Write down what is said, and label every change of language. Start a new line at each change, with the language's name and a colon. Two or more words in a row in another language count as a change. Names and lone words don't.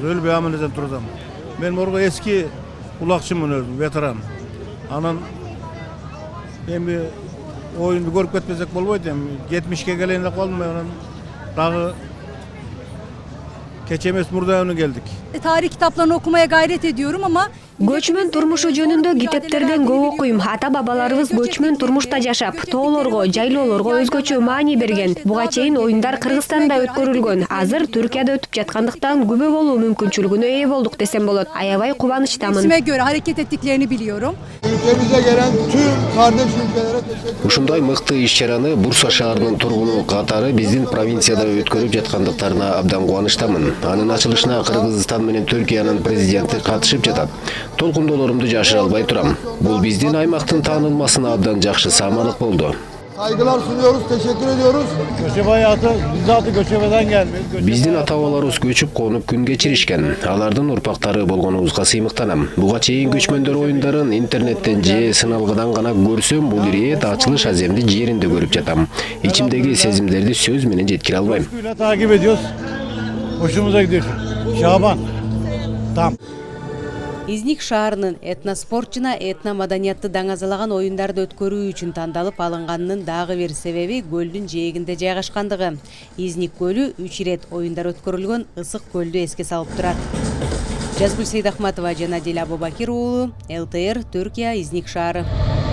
Kyrgyz: Өлбөй аман турдум. Мен морго эски улакчымын өзүм, ветеран. Анан эми оюнду көрүп кетпесек болбойт эми. 70ке келейин деп калдым, анан дагы кече эмес мурда өңү келдик.
Turkish: Tarih kitaplarını okumaya gayret ediyorum ama
Kyrgyz: Көчмөн турмушу жөнүндө китептерден көп окуйм. Ата-бабаларыбыз göçmön турмушта жашап, тоолорго, жайлоолорго өзгөчө маани берген. Буга чейин оюндар Кыргызстанда өткөрүлгөн. Азыр Түркияда өтүп жаткандыктан күбө болуу мүмкүнчүлүгүнө ээ болдук десем болот. Аябай кубанычтамын.
Turkish: isime göre hareket ettiklerini biliyorum. Ülkemize gelen tüm kardeş ülkelere teşekkür ederim.
Kyrgyz: Ушундай мыкты иш-чараны Бурса шаарынын тургуну катары биздин провинцияда өткөрүп жаткандыктарына абдан кубанычтамын. Анын ачылышына Кыргызстан менен Түркиянын президенти катышып жатат. Толкундоолорумду жашыра албай турам. Бул биздин аймактын таанылмасына абдан жакшы самалык болду.
Turkish: Saygılar sunuyoruz, teşekkür ediyoruz. Göçebe hayatı, bizzatı göçebeden gelmiş.
Kyrgyz: Биздин ата-бабаларыбыз көчүп конуп күн кечиришкен. Алардын урпактары болгонубузга сыймыктанам. Буга чейин көчмөндөр оюндарын интернеттен же сыналгыдан гана көрсөм, бул ирет ачылыш аземди жеринде көрүп жатам. İçimdeki сезимдерди сөз менен жеткире албайм.
Turkish: Takip ediyoruz. Hoşumuza gidiyor. Şaban. Tam.
Kyrgyz: Изник шаарынын этноспорт жана этномаданиятты даңазалаган оюндарды өткөрүү үчүн тандалып алынганынын дагы бир себеби көлдүн жээгинде жайгашкандыгы. Изник көлү 3 ирет оюндар өткөрүлгөн ысык көлдү эске салып турат. Жазгүл Сейдахматова жана Дила Абубакир уулу, ЛТР, Түркия, Изник шаары.